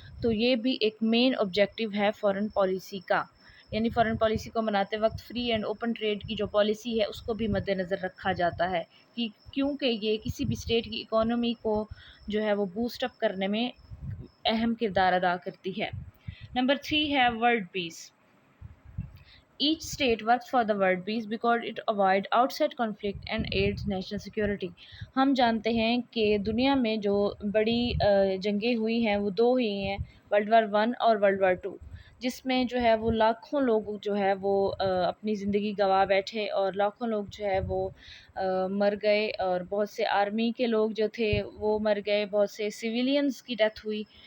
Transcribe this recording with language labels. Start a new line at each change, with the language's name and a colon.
Hindi: तो ये भी एक मेन ऑब्जेक्टिव है फ़ॉरेन पॉलिसी का, यानी फ़ॉरेन पॉलिसी को बनाते वक्त फ्री एंड ओपन ट्रेड की जो पॉलिसी है उसको भी मद्देनज़र रखा जाता है, कि क्योंकि ये किसी भी स्टेट की इकोनॉमी को जो है वो बूस्ट अप करने में अहम किरदार अदा करती है। नंबर थ्री है world peace.
English: Each state works for the world peace because it avoid outside conflict and aids national security.
Hindi: हम जानते हैं कि दुनिया में जो बड़ी जंगें हुई हैं वो दो ही हैं, वर्ल्ड वार वन और वर्ल्ड वार टू, जिसमें जो है वो लाखों लोग जो है वो अपनी ज़िंदगी गंवा बैठे, और लाखों लोग जो है वो मर गए, और बहुत से आर्मी के लोग जो थे वो मर गए, बहुत से सिविलियंस की डेथ हुई।